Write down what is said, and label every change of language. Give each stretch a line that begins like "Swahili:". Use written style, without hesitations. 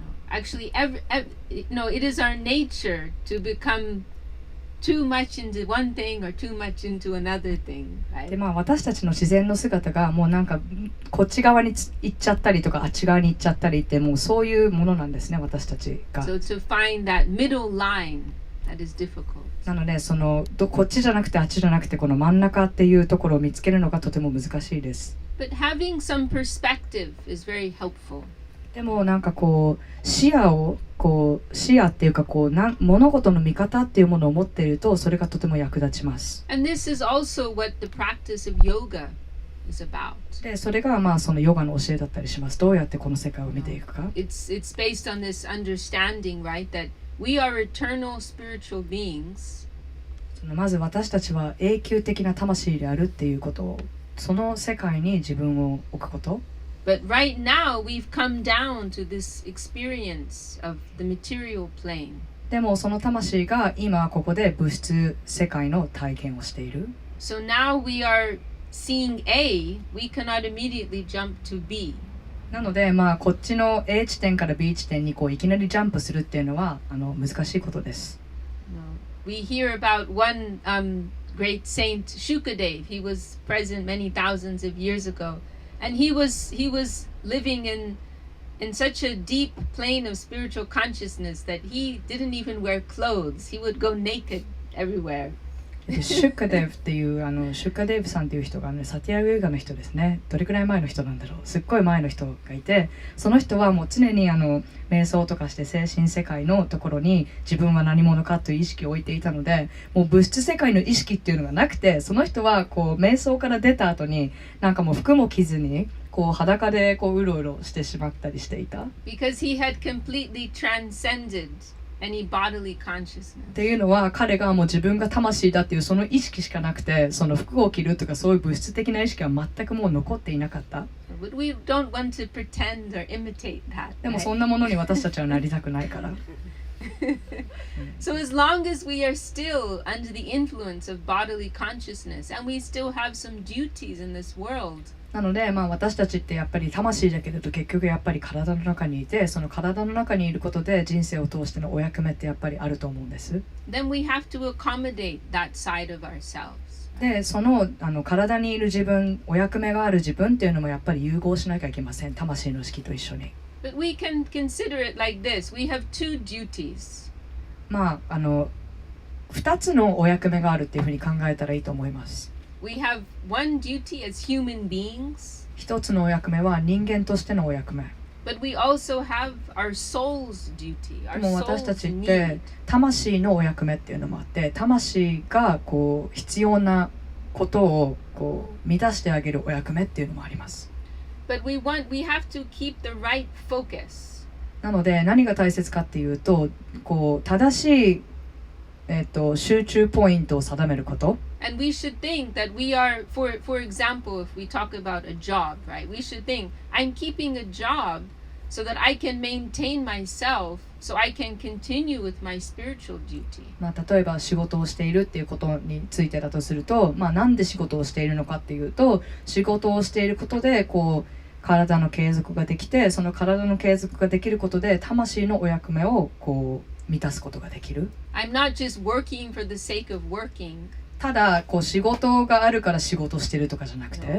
English: Actually, it is our nature to become too much into one thing or too much into another thing, right?
Japanese: で私たちの自然の姿がもうなんかこっち側に行っちゃったりとかあっち側に行っちゃったりってもうそういうものなんですね、私たちが。
English: So to find that middle line, that is difficult.
Japanese: なのでこっちじゃなくてあっちじゃなくてこの真ん中っていうところを見つけるのがとても難しいです。
English: But having some perspective is very helpful.
Japanese: でもなんか視野っていうか物事の見方っていうものを持っているとそれがとても役立ちます。
English: And this is also what the practice of yoga is about.
Japanese: でそれがそのヨガの教えだったりします。どうやってこの世界を見ていくか。
English: It's based on this understanding, right, that we are eternal spiritual beings.
Japanese: まず私たちは永久的な魂であるっていうことを、その世界に自分を置くこと。
English: But right now we've come down to this experience of the material plane.
Japanese: でもその魂が今ここで物質世界の体験をしている。
English: So now we are seeing A, we cannot immediately jump to B.
Japanese: なのでこっちの A 地点から B 地点にいきなりジャンプするっていうのは難しいことです。
English: We hear about one great saint, Shukadev. He was present many thousands of years ago. And he was living in such a deep plane of spiritual consciousness that he didn't even wear clothes. He would go naked everywhere.
Japanese: シュッカデーブっていうシュッカデーブさんっていう人がね、サティア・ウェーガの人ですね。どれくらい前の人なんだろう。すっごい前の人がいて、その人はもう常に瞑想とかして精神世界のところに自分は何者かという意識を置いていたので、もう物質世界の意識っていうのがなくて、その人はこう瞑想から出た後になんかもう服も着ずにこう裸でこううろうろしてしまったりしていた。
English: Because he had completely transcended any bodily consciousness.
Japanese: っていうのは彼がもう自分が魂だっていうその意識しかなくて、その服を着るとかそういう物質的な意識は全くもう残っていなかった。
English: But we don't want to pretend or imitate that.
Japanese: でもそんなものに私たちはなりたくないから。
English: So as long as we are still under the influence of bodily consciousness and we still have some duties in this world.
Japanese: なので、私たちってやっぱり魂だけれど結局やっぱり体の中にいて、その体の中にいることで人生を通してのお役目ってやっぱりあると思うんです。
English: Then we have to accommodate that side of ourselves.
Japanese: で、その体にいる自分、お役目がある自分っていうのもやっぱり融合しなきゃいけません。魂の意識と一緒に。
English: But we can consider it like this. We have two duties.
Japanese: 2つのお役目があるっていうふうに考えたらいいと思います。
English: We have one duty as human beings.
Japanese: 一つのお役目は人間としてのお役目。
English: But we also have our soul's duty.
Japanese: で
English: Our
Japanese: も私た
English: soul's
Japanese: ちって
English: need.
Japanese: 魂のお役目っていうのもあって、魂がこう必要なことをこう満たしてあげるお役目っていうのもあります。
English: But we have to keep the right focus.
Japanese: なので何が大切かっていうと、こう正しい、集中ポイントを定めること。
English: And we should think that we are, for example, if we talk about a job, right? We should think, I'm keeping a job so that I can maintain myself, so I can continue with my spiritual duty.
Japanese: 例えば仕事をしているっていうことについてだとすると、なんで仕事をしているのかっていうと、仕事をしていることでこう体の継続ができて、その体の継続ができることで魂のお役目をこう満たすことができる。
English: I'm not just working for the sake of working.
Japanese: ただこう仕事があるから仕事してるとかじゃなくて、